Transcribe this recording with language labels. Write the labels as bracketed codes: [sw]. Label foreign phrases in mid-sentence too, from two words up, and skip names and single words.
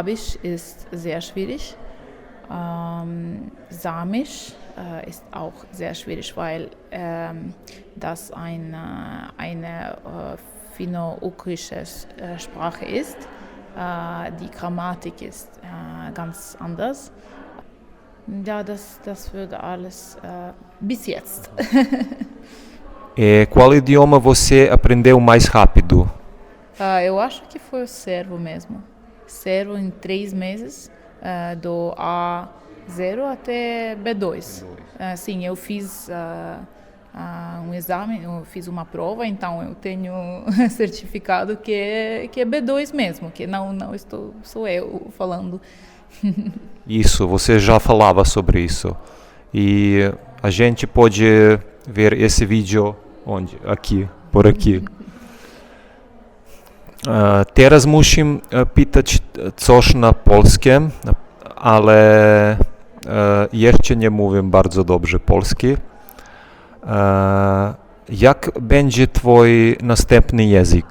[de] Arabisch ist sehr schwierig. Samisch ist auch sehr schwierig, weil das eine finno-ugrische Sprache ist. Die Grammatik ist ganz anders. Ja, das würde alles bis jetzt. [pt] Qual idioma você aprendeu mais rápido? Eu acho que foi o servo mesmo. Servo em 3 meses, do A0 até B2. Sim, eu fiz um exame, eu fiz uma prova, então eu tenho certificado que é B2 mesmo, que não sou eu falando. Isso, você já falava sobre isso. E a gente pode ver esse vídeo onde? Aqui, por aqui. [pl] Teraz musim pitać coś na polskim, ale jeszcze nie mówię bardzo dobrze polski. Jak będzie twój następny język?